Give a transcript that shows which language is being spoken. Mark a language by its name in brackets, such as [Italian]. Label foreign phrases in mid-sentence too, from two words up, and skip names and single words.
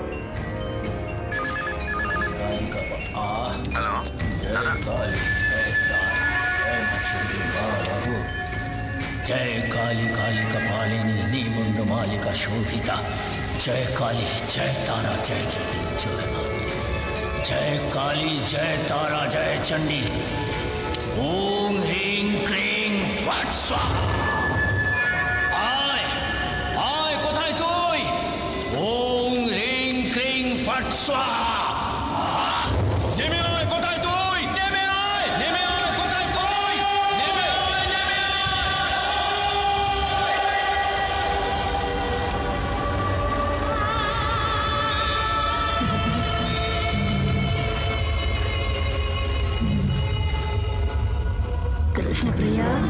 [Sanskrit] జయ కాళీ కాళీ కపాలిని నీ ముందు మాలిక శోభిత జయ కాళీ జయ తారా జయ చండి జయ కాళీ జయ తారా జయ చండి ఓం హ్రీం క్రీం ఫట్ స్వాహా [Bangla] আয় কোথায় তুই ওম হ্রিং ক্রিং ফট স্বাহা নেমে আয় কোথায় তুই নেমে আয় কোথায় তুই নেমে కృష్ణప్రియ,